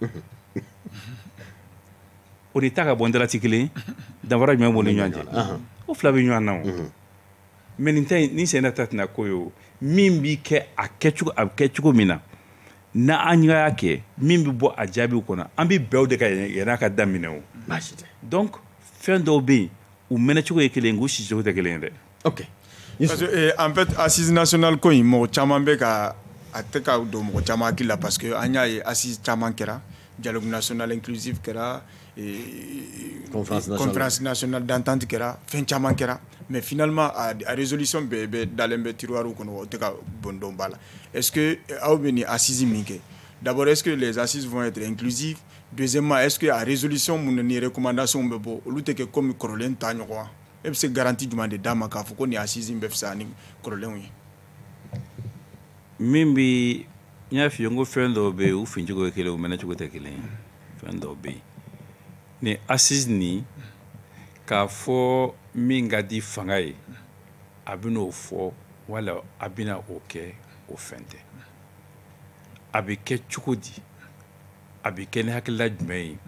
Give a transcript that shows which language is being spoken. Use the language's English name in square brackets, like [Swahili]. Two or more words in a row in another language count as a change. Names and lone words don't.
[Bambara] o de ta ka bɔ n dala tɛ kelen ye danfara jumɛn b'o ni ɲɔgɔn cɛ o fila bɛ ɲɔgɔn na o mais nin sɛnɛ ta tɛna ko ye o min b'i kɛ a bɛ kɛ cogo min na n'an y'a kɛ min bɛ bɔ a jaabiw kɔnɔ an bɛ bɛn o de ka yann'a ka daminɛ o donc fɛn dɔw bɛ yen u mɛnɛcogo ye kelen ye u sicogo tɛ kelen ye dɛ ok [French] parce que en fait assise nationale [Bambara] ko in mɔgɔ caman bɛ ka a tɛ ka don mɔgɔ caman hakili la [French] parce que [Bambara] an y'a ye assise caman kɛra [French] dialogue national inclusif [Bambara] kɛra [French] conférence nationale d'entente [Bambara] kɛra fɛn caman kɛra [French] mais finalement [Bambara] a résolution bɛɛ dalen bɛ tiroir kɔnɔ o tɛ ka bon dɔn ba la [French] est ce que [Bambara] aw bɛ nin assise min kɛ [French] d'abord est ce que [Bambara] les assises vont être inclusives deuxièmement est ce que a résolution mun ni recommandation bɛ bɔ olu tɛ kɛ comme kɔrɔlen ta ɲɔgɔn wa e bɛ se garantie jumɛn de d'a ma k'a fɔ ko nin assise in bɛ fisaya ni kɔrɔlenw ye min bɛ n y'a f'i ye n ko fɛn dɔw bɛ yen u fincogo ye kelen u mɛnɛcogo tɛ kelen ye fɛn dɔw bɛ yen ni assise nin k'a fɔ min ka di fanga ye a bɛn'o fɔ wala a bɛna o kɛ o fɛn tɛ a bɛ kɛ cogo di a bɛ kɛ ni hakilila jumɛn ye